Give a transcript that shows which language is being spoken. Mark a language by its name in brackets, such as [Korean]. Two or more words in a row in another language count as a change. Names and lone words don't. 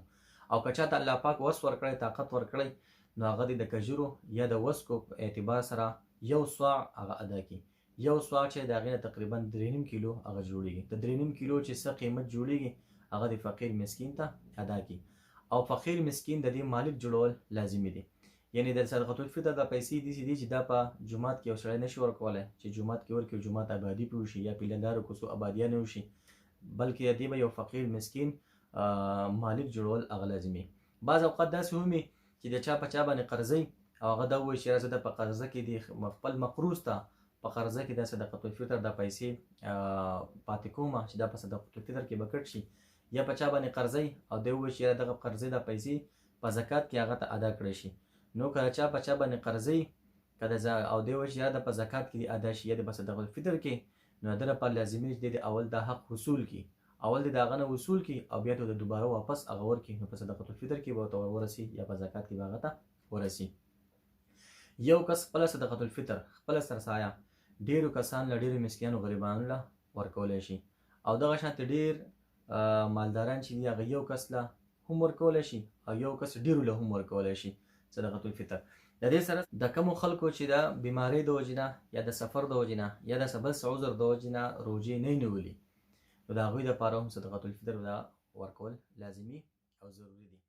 [Pashto] او که چاته الله پاک وس ورکړی، طاقت ورکړی، نو هغه د کجورو یا د وسکو په اعتبار سره 1 صاع هغه ادا کړي. یو سوغ چې د هغې نه تقریبا 3.5 کیلو هغه جوړېږي. د 3.5 کیلو چې څه قیمت جوړېږي هغه د فقیر مسکین ته ادا کړي. او فقیر مسکین د دې مالک جوړول لازمي دي. یعنی د صدقة الفطر د پیسې داسې دي چې دا په جومات کې یو سړی نشي ورکولی چې جومات کې ورکړي جومات آبادي پرې وشي یا پیلندارو کوڅو آبادیانې وشي، بلکې د دې به یو فقیر مسکین مالک جوړول هغه لازمي. بعض اوقات داسې هم وي چې د چا په چا باندې قرضوي او هغه دا ووایي چې زه د په قرضه کې د خپل مقروض ته په قرضه کې د صدقة الفطر د پیسې پاتې کومه چې دا په صدقة الفطر کې به کټ شي، یا په چا باندې قرضوي او دی ووایي چې دغه قرضې د پیسې په زکات کې هغه ته ادا کړی شي. نو که چا په چا باندې قرضوي او دی ووایي چې دا په زکات کې ادا شي یا د په صدقة الفطر کې، نو د لپاره لازمي دی د اول د حق وصول کړي، اول د هغه نه وصول کړي او بیا ته د دوباره واپس هغه ورکړي، نو په صدقة الفطر کې به ورته ورسي یا په زکات کې به هغه ته ورسي. یو کس خپله صدقة الفطر خپله سرسایه ډېرو کسان له ډېرو مسکینانو غریبانو له ورکولی شي، او دغه شانته ډېر مالداران چې دي هغه یو کس له هم ورکولی شي او یو کس ډېرو له هم ورکولی شي صدقة الفطر. د دې سره د کومو خلکو چې د بیمارۍ د وجې نه یا د سفر د وجې نه یا د بل څه عذر د وجې نه روژې نه نیولي، نو د هغوی دپاره هم صدقة الفطر ورکول لازمي او ضروري دي.